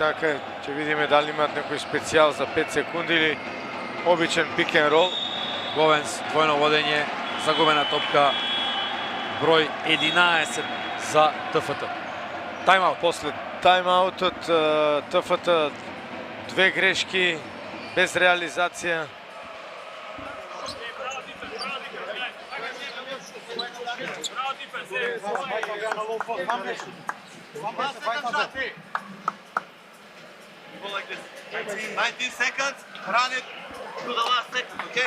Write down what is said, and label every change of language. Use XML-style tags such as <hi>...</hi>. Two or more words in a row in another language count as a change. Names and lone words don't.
<mk>така ќе видиме дали имаат некој специјал за 5 секунди или обичен</mk> <en>pick and roll.</en> <mk>Говенс, двојно водење, загубена топка, број 11 за ТФТ. Тайм-аут. После тайм-аутот ТФТ две грешки, без реализација.</mk> <en>Go like this. 19 seconds, run it to the last second, okay?</en>